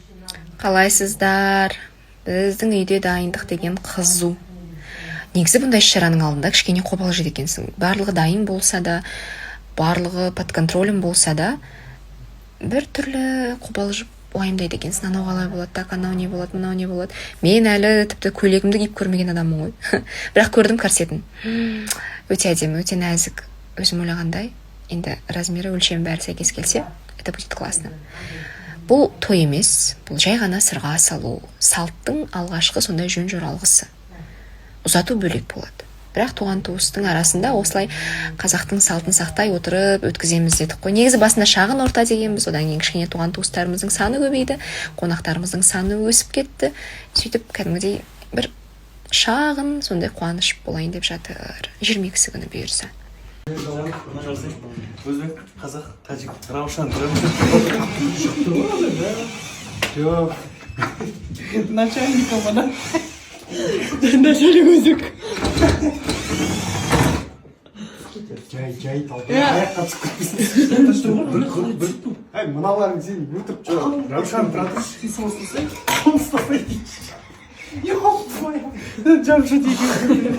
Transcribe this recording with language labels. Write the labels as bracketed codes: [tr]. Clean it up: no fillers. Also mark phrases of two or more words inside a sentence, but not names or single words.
[kk] Қалайсыздар? Біздің үйде дайындық деген қызу. Негізі бұндай іс-шараның алдында кішкене қобалжиды екенсің. Барлығы дайын болса да, барлығы [ru] под контролем [kk] болса да, бір түрлі қобалжып уайымдайды екенсің. Анау қалай болады, так, анау не болады, мынау не болады. Мен әлі тіпті көйлегімді киіп көрмеген адаммын ғой. Бірақ көрдім корсетін. Өте әдемі, өте нәзік. Өзім ойлағандай, енді размері, өлшемі бәрі сәйкес келсе, [ru] это будет классно. [kk] Бұл той емес, бұл жай ғана сырға салу, салттың алғашқы сондай жөн жоралғысы. Ұзату бөлек болады. Бірақ туған туыстың арасында осылай қазақтың салтын сақтай отырып өткіземіз дедік қой. Негізі басында шағын орта дегенбіз, одан кейін кішкене туған туыстарымыздың саны көбейді, қонақтарымыздың саны өсіп кетті. Сөйтіп кәдімгідей бір шағын сондай қуаныш болайын деп жатыр. 22-сі күні бұйырса. Өзбек, қазақ, тәжік, раушан, [ru] начальником она. [kk] Начальник өзбек. Жай аяққа түсіп мыналарың сен өтіп жүр. Раушан, ұстасай дейді. Жамшы дейді.